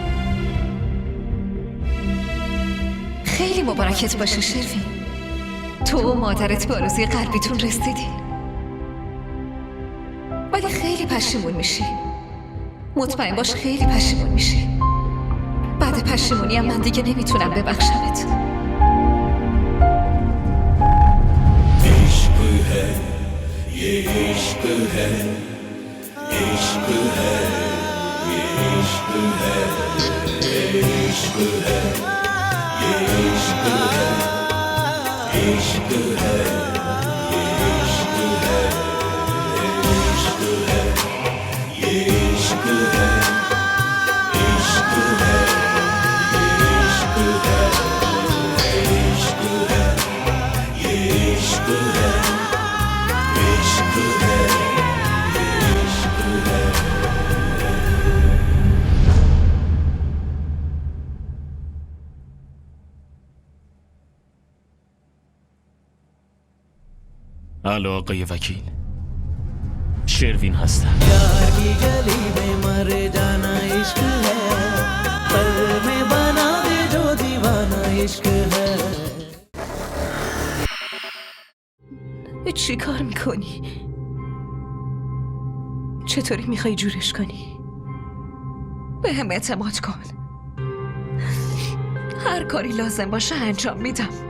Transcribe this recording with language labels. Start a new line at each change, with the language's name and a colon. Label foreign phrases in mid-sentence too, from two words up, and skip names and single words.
Persian: خیلی مبارکت باشه شروین. تو و مادرت به آرزوی قلبیتون رسیدی، ولی خیلی پشیمون میشی. مطمئن باش خیلی پشیمون میشی. بعد پشیمونی هم من دیگه نمیتونم ببخشمت.
Hindi: इश्क है ये इश्क है, इश्क है ये इश्क है, ये इश्क है ये इश्क है, इश्क है ये इश्क है, ये इश्क है ये इश्क है, इश्क है ये इश्क है, ये इश्क है ये इश्क है, इश्क है ये इश्क है।
Persian: الو آقای وکیل، شروین هستم.
Hindi: यार की गली में मर जाना इश्क है, पल में बना दे जो दीवाना इश्क है।
Persian: چی کار میکنی؟ چطوری میخوای جورش کنی؟ به هم اعتماد کن. هر کاری لازم باشه انجام میدم.